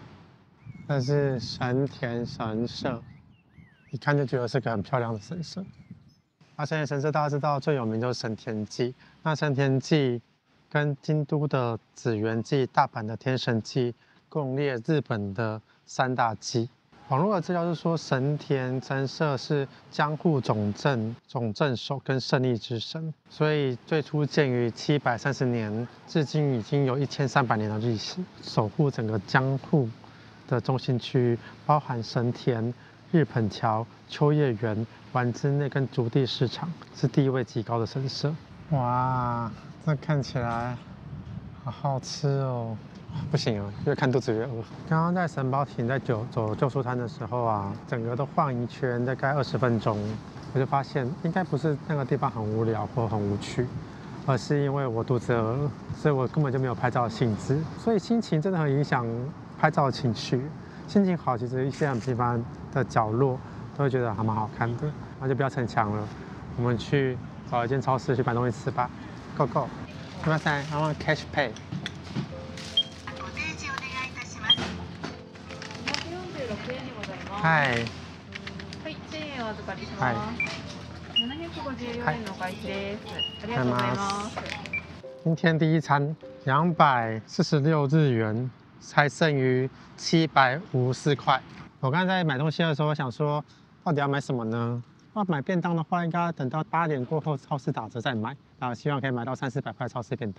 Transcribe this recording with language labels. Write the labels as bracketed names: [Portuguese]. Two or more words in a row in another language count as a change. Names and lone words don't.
[Chinese] 這是神田神社，一看就覺得是個很漂亮的神社。那神田神社大家知道最有名就是神田祭，那神田祭跟京都的紫園祭、大阪的天神祭共列日本的3大祭。網絡的資料是說，神田神社是江戶總鎮守跟勝利之神，所以最初建於730年，至今已經有1300年的歷史，守護整個江戶的中心區域，包含神田、日本橋、秋葉原、丸之內跟築地市場，是地位極高的神社。哇，这看起来好好吃哦！不行啊，越看肚子越餓。剛剛在神保町在走旧書攤的時候啊，整個都晃一圈，大概20分鐘，我就發現應該不是那個地方很無聊或很無趣，而是因為我肚子餓，所以我根本就沒有拍照的興致。所以心情真的很影響拍照的情緒。心情好，其實一些很平凡的角落都會覺得還蠻好看的。那就不要逞強了，我們去找一間超市去買東西吃吧。 [English] Go go！すみません、I want cash pay。 [Japanese] はい。はい、1000円お預かりします。はい。754円のお返しです。ありがとうございます。 [Chinese] 今天第一餐246日元，才剩餘754塊。我剛才在買東西的時候，我想說，到底要買什麼呢？要買便當的話，應該要等到8點過後，超市打折再買。然後希望可以買到300-400塊超市便當。